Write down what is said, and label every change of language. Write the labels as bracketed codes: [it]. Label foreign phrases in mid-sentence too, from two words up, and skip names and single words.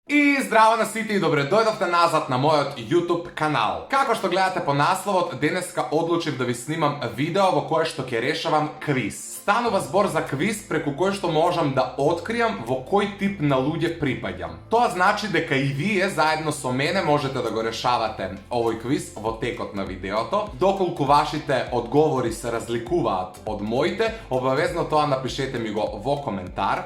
[mk] И здраво на свити и добродошли назад на мој YouTube канал. Како што гледате по наслову, денеска одлучим да ви снимам видео во које што ќе решавам квиз. Станува збор за квиз преку кој што можам да откријам во кој тип на луѓе припаѓам. Тоа значи дека и вие заедно со мене можете да го решавате овој квиз во текот на видеото. Доколку вашите одговори се разликуваат од моите, обавезно тоа напишете ми го во коментар.